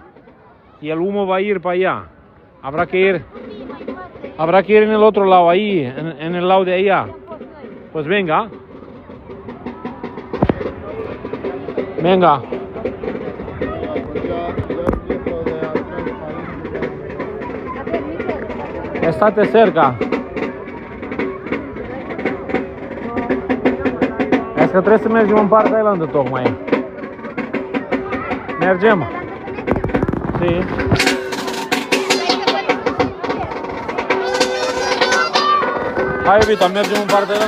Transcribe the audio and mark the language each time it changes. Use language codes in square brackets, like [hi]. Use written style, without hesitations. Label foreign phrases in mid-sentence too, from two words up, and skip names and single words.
[es] Y el humo va a ir para allá. Habrá que ir en el otro lado, ahí, en el lado de allá. Pues venga. Venga. Estate cerca. [ro] Est-ce că trebuie să mergem în Parc Island tocmai. Mergem? Si. Hai, iubita, mergem în Parc Island.